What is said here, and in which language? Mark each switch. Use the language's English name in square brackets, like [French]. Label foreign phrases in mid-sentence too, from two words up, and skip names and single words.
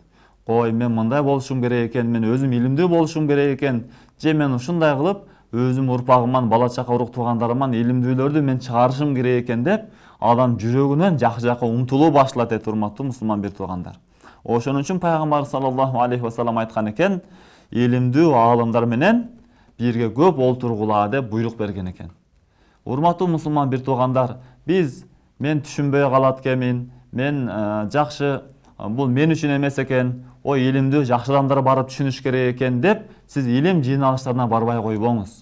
[Kyrgyz] Кой, мен мындай болушум керек экен, мен өзүм илимдүү болушум керек экен, же мен ушундай кылып өзүм урпагыман, бала чака урук туугандарыман илимдүүлөрдү мен чыгарышым керек экен деп, адам жүрөгүнөн жакшы жака умтулуу башталат дейт, урматтуу мусулман бир туугандар. Ошон үчүн пайгамбар [Arabic] صلى الله عليه وسلم [Kyrgyz] айткан экен, илимдүү аалымдар менен бирге көп олтургула деп буйрук берген экен. Урматтуу мусулман бир туугандар, мен түшүнбөй калат экенмин, мен жакшы, бул мен үчүн эмес экен, ой илимдүү жакшы адамдар барып түшүнүш керек экен деп, сиз илим жыйналыштарына барбай койбоңуз.